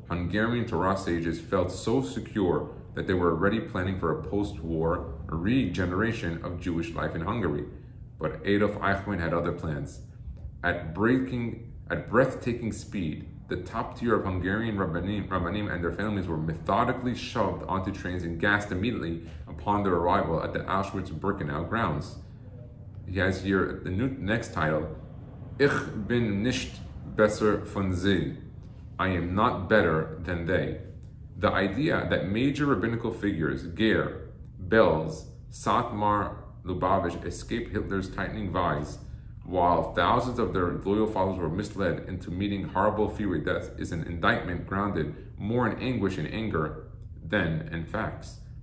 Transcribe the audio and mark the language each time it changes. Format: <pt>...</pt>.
<en>Hungarian Torah sages felt so secure that they were already planning for a post-war regeneration of Jewish life in Hungary. But Adolf Eichmann had other plans. At breathtaking speed, the top tier of Hungarian Rabbanim and their families were methodically shoved onto trains and gassed immediately upon their arrival at the Auschwitz-Birkenau grounds. He has here the next title,</en> <yi>Ich bin nicht besser von sie.</yi> <en>I am not better than they. The idea that major rabbinical figures, Ger, Belz, Satmar, Lubavitch, escaped Hitler's tightening vise, while thousands of their loyal followers were misled into meeting horrible fiery death, is an indictment grounded more in anguish and anger than in facts.</en>